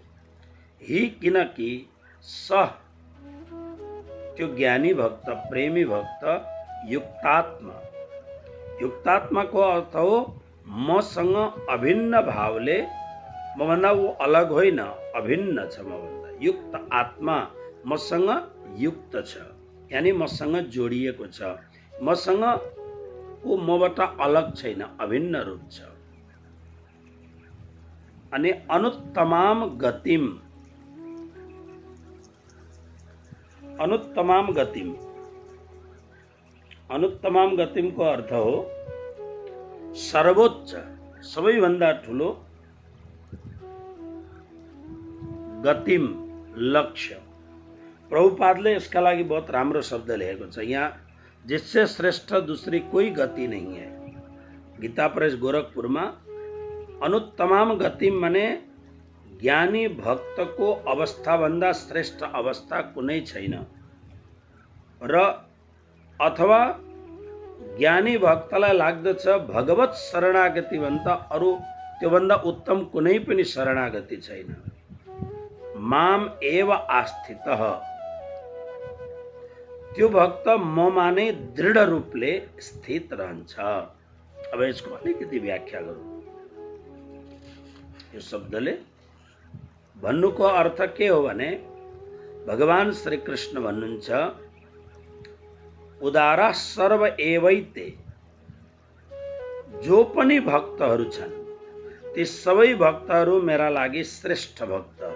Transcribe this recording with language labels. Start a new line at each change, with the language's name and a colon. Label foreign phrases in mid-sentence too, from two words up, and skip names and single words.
Nepali: ही, किनकि सह, त्यो ज्ञानी भक्त, प्रेमी भक्त युक्तात्मा, युक्तात्माको अर्थ हो मसँग अभिन्न भावले, मभन्दा ऊ अलग होइन, अभिन्न छ मभन्दा। युक्त आत्मा मसँग युक्त छ, यानी मसँग जोडिएको छ, मसँग ऊ मबाट अलग छैन, अभिन्न रूप छ। अनि
Sanskrit: अनुत्तमाम गतिम, अनुत्तमाम गतिम,
Nepali: अनुत्तमाम गतिमको अर्थ हो सर्वोच्च, सबैभन्दा ठुलो, गतिम, लक्ष्य। प्रभुपादले यसका लागि बहुत राम्रो शब्द लेखेको छ।
Hindi: यहाँ जिससे श्रेष्ठ दूसरी कोई गति नहीं है।
Nepali: गीता प्रेस गोरखपुरमा
Sanskrit: अनुत्तमाम गतिम
Nepali: माने ज्ञानी भक्तको अवस्थाभन्दा श्रेष्ठ अवस्था कुनै छैन, र अथवा ज्ञानी भक्तलाई लाग्दछ भगवत शरणागति भन्दा अरू त्योभन्दा उत्तम कुनै पनि शरणागति छैन।
Sanskrit: माम एव आस्थितः,
Nepali: त्यो भक्त ममा नै दृढ रूपले स्थित रहन्छ। अब यसको अलिकति व्याख्या गरौँ। यो शब्दले भन्नुको अर्थ के हो भने, भगवान श्री कृष्ण भन्नुहुन्छ
Sanskrit: उदारा सर्व एवैते,
Nepali: जो पनि भक्तहरू छन् ती सबै भक्तहरू मेरा लागि श्रेष्ठ भक्तहरू।